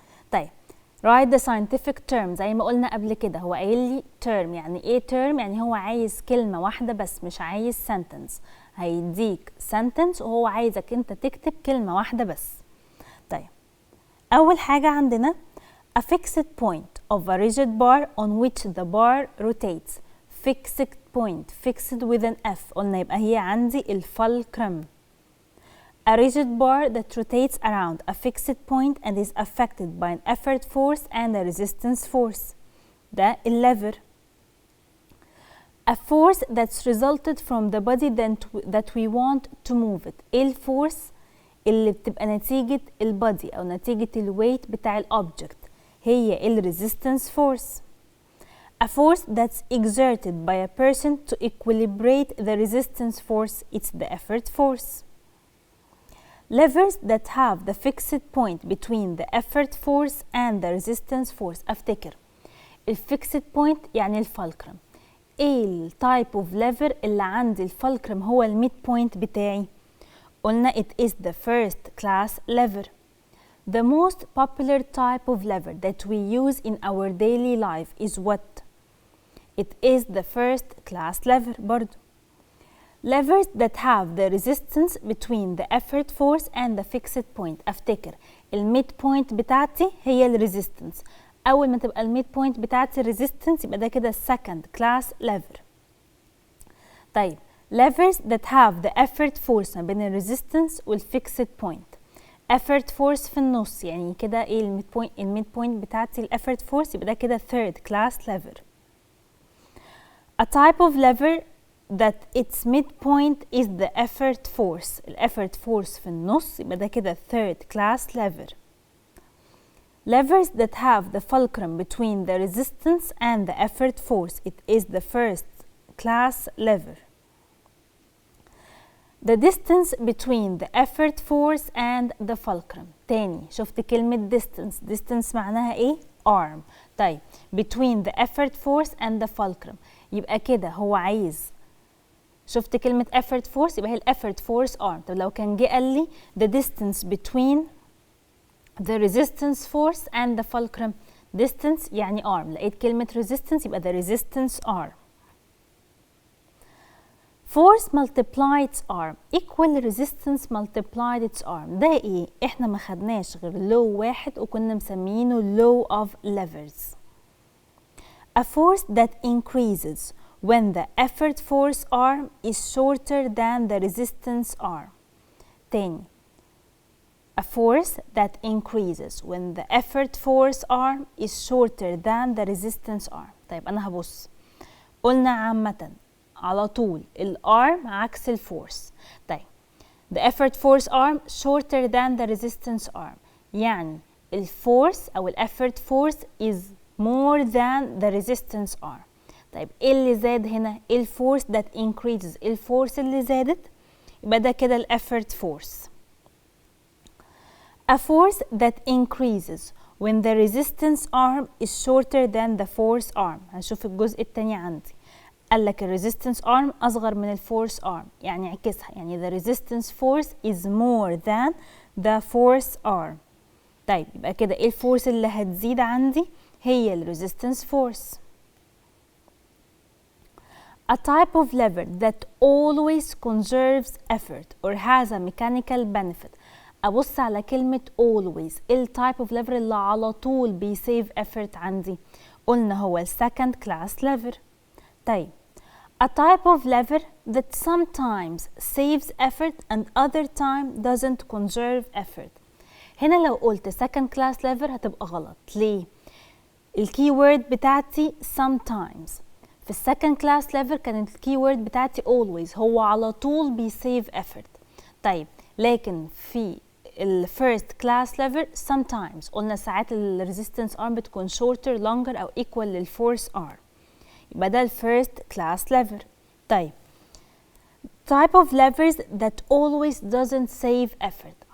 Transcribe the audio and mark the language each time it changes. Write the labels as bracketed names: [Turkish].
[Arabic] طيب [English] write the scientific term [Arabic] زي ما قلنا قبل كده. هو قايل لي term، يعني ايه term؟ يعني هو عايز كلمة واحدة بس، مش عايز [English] sentence. [Arabic] هيديك [English] sentence [Arabic] وهو عايزك انت تكتب كلمة واحدة بس. طيب أول حاجة عندنا [English] a fixed point of a rigid bar on which the bar rotates. fixed point، fixed with an F، [Arabic] قلنا يبقى هي عندي [English] الفulcrum. A rigid bar that rotates around a fixed point and is affected by an effort force and a resistance force. [Arabic] ده [English] lever. A force that's resulted from the body that we want to move it. [Arabic] ايه الفورس اللي بتبقى نتيجة البادي أو نتيجة الويت بتاع الأوبجكت؟ هي الريزيستنس فورس. [English] A force that's exerted by a person to equilibrate the resistance force, it's the effort force. Levers that have the fixed point between the effort force and the resistance force. [Arabic] أفتكر الفixed point يعني الفulcrum. ايه التايب اوف ليفر اللي عندي الفulcrum هو الميد بوينت بتاعي؟ قلنا [English] it is the first class lever. The most popular type of lever that we use in our daily life is what? It is the first class lever [Arabic] برضو. [English] Levers that have the resistance between the effort force and the fixed point. [Arabic] افتكر الميد بوينت بتاعتي هي الريزيستنس. اول ما تبقى الميد بوينت بتاعتي الريزيستنس يبقى ده كده [English] second class lever. [Arabic] طيب [English] levers that have the effort force [Arabic] ما بين الريزيستنس والفيكسد بوينت. effort force في النص يعني كده ايه الميد بوينت بتاعتي الeffort force يبقى ده كده [English] third class lever. A type of lever that its midpoint is the effort force. [Arabic] الeffort force في النص يبقى ده كده [English] third class lever. Levers that have the fulcrum between the resistance and the effort force. It is the first class lever. The distance between the effort force and the fulcrum. [Arabic] تاني شفت كلمة distance. [English] distance [Arabic] معناها ايه؟ [English] arm. [Arabic] طيب [English] between the effort force and the fulcrum [Arabic] يبقى كده هو عايز شفت كلمة effort [English] force [Arabic] يبقى هي [English] effort force arm. [Arabic] طب لو كان جه قال لي [English] the distance between the resistance force and the fulcrum. distance [Arabic] يعني [English] arm. [Arabic] لقيت كلمة [English] resistance [Arabic] يبقى [English] the resistance arm. Force multiplied its arm equal resistance multiplied its arm. [Arabic] ده ايه؟ احنا ما خدناش غير law واحد وكنا مسمينه [English] law of levers. A force that increases when the effort force arm is shorter than the resistance arm. [Arabic] تاني. [English] A force that increases when the effort force arm is shorter than the resistance arm. [Arabic] طيب أنا هبص. قلنا عامةً على طول الارم عكس الفورس. طيب [English] the effort force arm shorter than the resistance arm [Arabic] يعني الفورس او [English] الeffort force is more than the resistance arm. [Arabic] طيب ايه اللي زاد هنا؟ الفورس [English] that increases. [Arabic] الفورس اللي زادت يبقى ده كده الeffort force. [English] A force that increases when the resistance arm is shorter than the force arm. [Arabic] هنشوف الجزء التاني عندي. قال لك الريزيستنس ارم اصغر من الفورس ارم يعني اعكسها يعني [English] the resistance force is more than the force arm. [Arabic] طيب يبقى كده ايه الفورس اللي هتزيد عندي؟ هي الريزيستنس فورس. [English] A type of lever that always conserves effort or has a mechanical benefit. [Arabic] ابص على كلمة [English] always. [Arabic] ايه التايب اوف lever اللي على طول بيسيف effort عندي؟ قلنا هو السكند كلاس lever. [English] طيب a type of lever that sometimes saves effort and other time doesn't conserve effort. [Arabic] هنا لو قلت [English] second class lever [Arabic] هتبقى غلط. ليه؟ الكي وورد بتاعتي sometimes. في السكند كلاس lever كانت الكي وورد بتاعتي [English] always. [Arabic] هو على طول بيسيف effort. طيب لكن في الفيرست كلاس lever [English] sometimes [Arabic] قلنا ساعات الريزيستنس arm بتكون [English] shorter longer [Arabic] أو [English] equal [Arabic] للفورس arm. يبقى ده الفيرست كلاس lever. [English] طيب type of levers that always doesn't save effort.